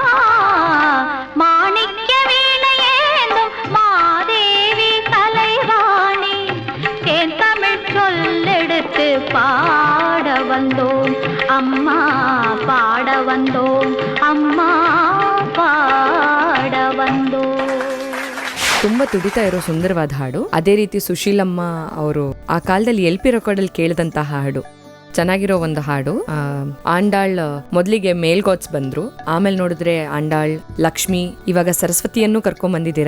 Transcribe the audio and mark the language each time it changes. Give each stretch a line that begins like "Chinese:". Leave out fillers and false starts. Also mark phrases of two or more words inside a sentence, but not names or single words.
Tamil: மாணிக்க வீணையேந்தும் மாதேவி கலைவாணி தேன் தமிழ் சொல்லெடுத்து பாட வந்தோம் அம்மா, பாட வந்தோம் அம்மா, பாட வந்தோம்.
Kannada: ತುಂಬ ತುಡಿತಾ ಇರೋ ಸುಂದರವಾದ ಹಾಡು. ಅದೇ ರೀತಿ ಸುಶೀಲಮ್ಮ ಅವರು ಆ ಕಾಲದಲ್ಲಿ LP ರೆಕಾರ್ಡಲ್ಲಿ ಕೇಳಿದಂತಹ ಹಾಡು. ಚೆನ್ನಾಗಿರೋ ಒಂದು ಹಾಡು. ಆಂಡಾಳ್ ಮೊದಲಿಗೆ ಮೇಲ್ಗೋತ್ಸ್ ಬಂದ್ರು, ಆಮೇಲೆ ನೋಡಿದ್ರೆ ಆಂಡಾಳ್, ಲಕ್ಷ್ಮಿ, ಇವಾಗ ಸರಸ್ವತಿಯನ್ನು ಕರ್ಕೊಂಡ್ ಬಂದಿದ್ದೀರಾ.